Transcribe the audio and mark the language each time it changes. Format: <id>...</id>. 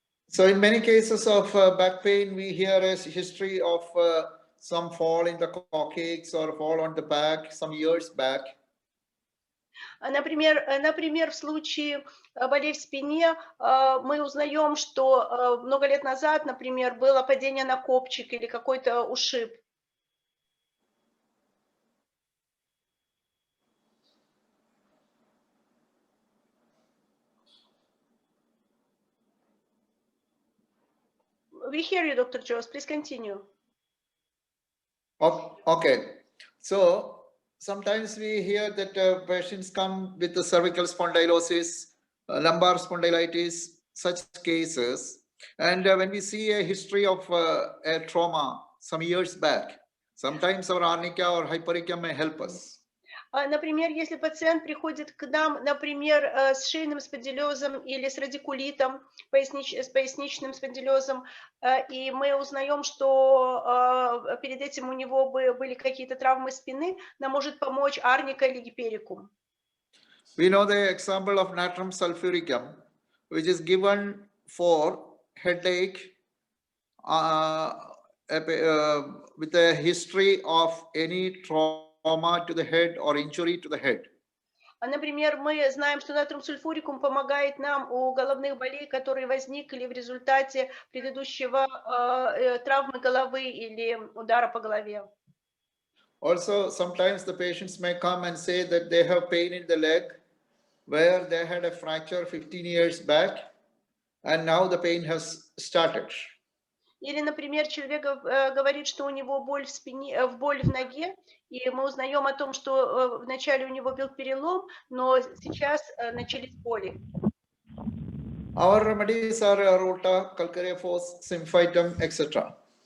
<en>So in many cases of back pain, we hear a history of some fall in the coccyx or fall on the back some years back.</en> <ru>Например, в случае болей в спине мы узнаем, что много лет назад, например, было падение на копчик или какой-то ушиб.</ru> <en>We hear you, Dr. Joss. Please continue. Okay. So sometimes we hear that patients come with the cervical spondylosis, lumbar spondylitis, such cases. And when we see a history of a trauma some years back, sometimes our arnica or hypericum may help us.</en> <ru>Например, если пациент приходит к нам, например, с шейным спондилезом или с радикулитом, с поясничным спондилезом, и мы узнаем, что перед этим у него были какие-то травмы спины, нам может помочь арника или гиперикум.</ru> <en>We know the example of natrum sulfuricum, which is given for headache with a history of any trauma to the head or injury to the head.</en> <ru>Например, мы знаем, что натрум сульфурикум помогает нам у головных болей, которые возникли в результате предыдущего травмы головы или удара по голове.</ru> <en>Also, sometimes the patients may come and say that they have pain in the leg where they had a fracture 15 years back and now the pain has started.</en> <ru>Или, например, человек говорит, что у него боль в спине, боль в ноге, и мы узнаем о том, что вначале у него был перелом, но сейчас начались боли.</ru> <en>Our remedies are ruta, calcareous, symphytum, etc.</en>